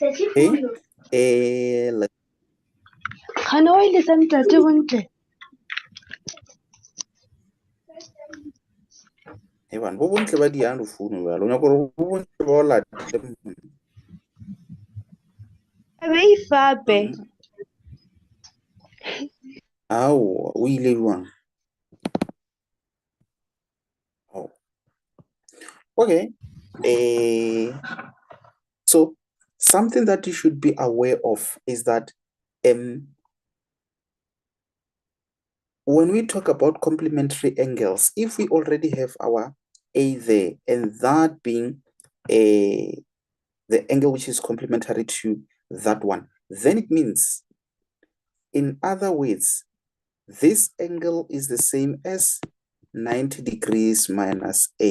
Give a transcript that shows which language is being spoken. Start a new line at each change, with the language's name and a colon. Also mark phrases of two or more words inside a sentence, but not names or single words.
English: Okay. Can I listen to the Ewan,
Tswana: bo bontle ba diano founu ba lo nyako bo bontle ba la
English: Very fabe.
Tswana: Aw, o ile jwang?
English: Oh. Okay. So something that you should be aware of is that when we talk about complementary angles, if we already have our A there, and that being the angle which is complementary to that one, then it means, in other words, this angle is the same as 90 degrees minus A.